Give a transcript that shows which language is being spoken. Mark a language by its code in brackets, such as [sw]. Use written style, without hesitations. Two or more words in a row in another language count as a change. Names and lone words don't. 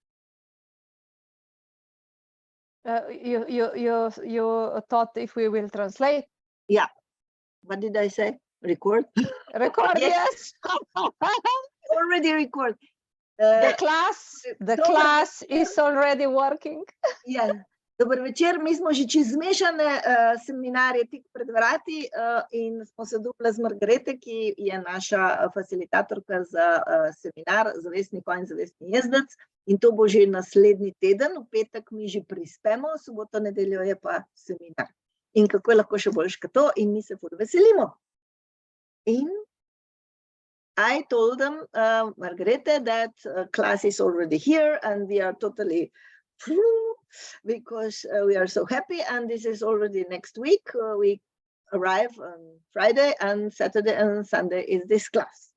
[en] You thought if we will translate? Yeah. What did I say? Record? Record, yes. Already record. The class is already working. [sl] Ja, dober večer, mi smo že čez zmešane seminarje tik pred vrati in smo se dobile z Margarete, ki je naša facilitatorka za seminar Zavestni konj, zavestni jezdec, in to bo že naslednji teden, v petek mi že prispemo, soboto, nedeljo je pa seminar. In kako je lahko še boljše kot to, in mi se ful veselimo. [en] In I told them, Margarete, that class is already here and we are totally because we are so happy, and this is already next week. We arrive on Friday, and Saturday and Sunday is this class.